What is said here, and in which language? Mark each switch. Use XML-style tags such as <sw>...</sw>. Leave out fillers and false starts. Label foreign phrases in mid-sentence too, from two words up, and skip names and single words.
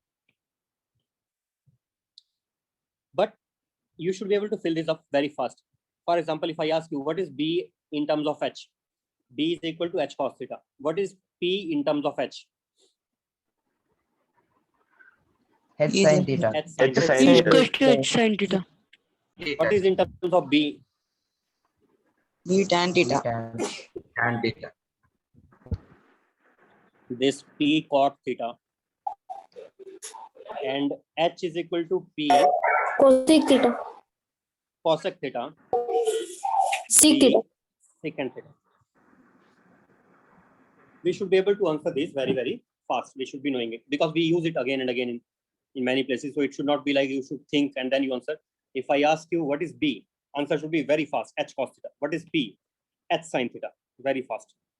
<en>But you should be able to fill this up very fast. For example, if I ask you what is B in terms of H, B is equal to H cos theta. What is P in terms of H? H sin theta. H sin H theta. sin theta. Equals to H sin theta. What is in terms of B? B tan theta. Tan. Tan theta. This P cot theta. And H is equal to P Cosec theta. cosec theta. Sec P theta. secant theta. We should be able to answer this very, very fast. We should be knowing it because we use it again and again in many places. So it should not be like you should think and then you answer. If I ask you what is B, answer should be very fast. H cos theta. What is P? H sin theta. Very fast.</en>